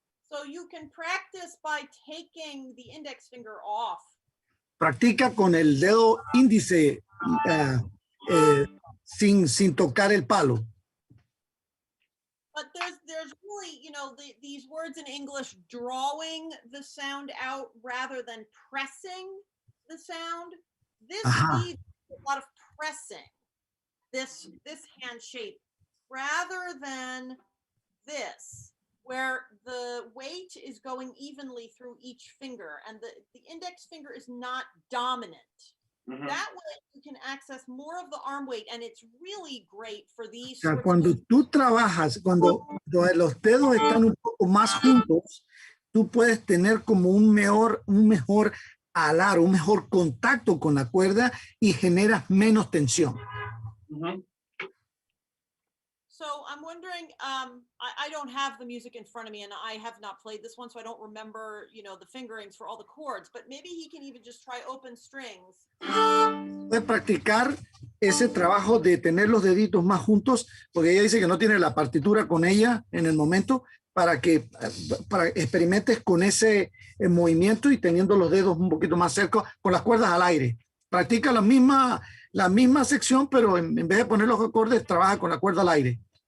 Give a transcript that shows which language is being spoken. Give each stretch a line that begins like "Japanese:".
English: So you can practice by taking the index finger off.
Spanish: Practica con el dedo índice sin tocar el palo.
English: But there's really, you know, these words in English, drawing the sound out rather than pressing the sound. This needs a lot of pressing, this hand shape, rather than this, where the weight is going evenly through each finger and the index finger is not dominant. That way you can access more of the arm weight, and it's really great for these.
Spanish: O sea, cuando tú trabajas, cuando los dedos están un poco más juntos, tú puedes tener como un mejor alar, un mejor contacto con la cuerda y generas menos tensión.
English: So I'm wondering, I don't have the music in front of me and I have not played this one, so I don't remember, you know, the fingerings for all the chords, but maybe he can even just try open strings.
Spanish: Puedes practicar ese trabajo de tener los deditos más juntos, porque ella dice que no tiene la partitura con ella en el momento, para experimentes con ese movimiento y teniendo los dedos un poquito más cerca, con las cuerdas al aire. Practica la misma sección, pero en vez de poner los acordes, trabaja con la cuerda al aire.